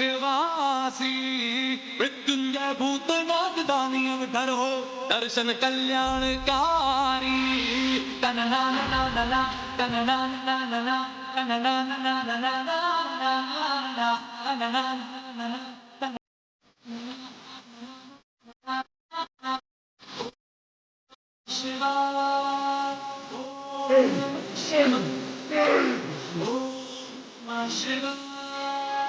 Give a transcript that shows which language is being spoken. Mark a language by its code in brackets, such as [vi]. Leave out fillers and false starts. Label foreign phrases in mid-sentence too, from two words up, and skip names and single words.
[hi] वासी मृत्युंजय भूतनाथ दानी अवतार हो दर्शन कल्याणकारी तनना नना नना तनना नना नना तनना नना नना तनना नना शिवा शिव [sa] नमः शिवाय.